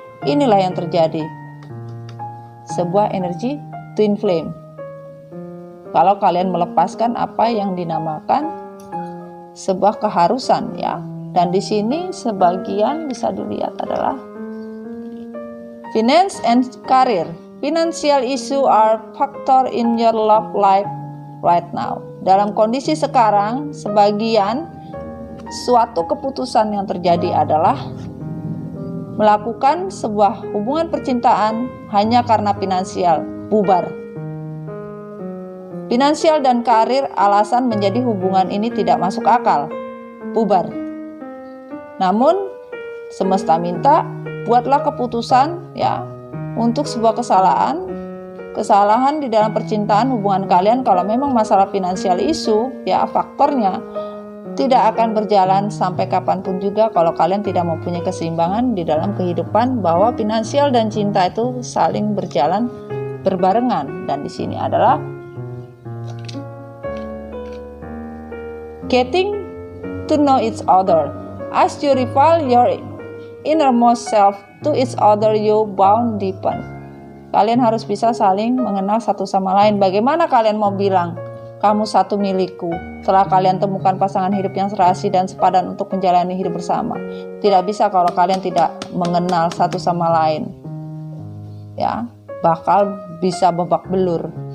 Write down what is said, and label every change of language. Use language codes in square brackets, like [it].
[id] Inilah yang terjadi, sebuah energi twin flame. Kalau kalian melepaskan apa yang dinamakan sebuah keharusan, ya. Dan di sini sebagian bisa dilihat adalah finance and career. [en] Financial issue are factor in your love life right now. [id] Dalam kondisi sekarang, sebagian suatu keputusan yang terjadi adalah melakukan sebuah hubungan percintaan hanya karena finansial, bubar. Finansial dan karir alasan menjadi hubungan ini tidak masuk akal, bubar. Namun semesta minta, buatlah keputusan, ya, untuk sebuah kesalahan di dalam percintaan hubungan kalian. Kalau memang masalah finansial isu, ya, faktornya tidak akan berjalan sampai kapanpun juga kalau kalian tidak mempunyai keseimbangan di dalam kehidupan, bahwa finansial dan cinta itu saling berjalan berbarengan. Dan di sini adalah [en] getting to know each other. As you reveal your innermost self to each other, you bond deepen. [id] Kalian harus bisa saling mengenal satu sama lain. Bagaimana kalian mau bilang, kamu satu milikku, setelah kalian temukan pasangan hidup yang serasi dan sepadan untuk menjalani hidup bersama? Tidak bisa kalau kalian tidak mengenal satu sama lain. Ya, bakal bisa babak belur.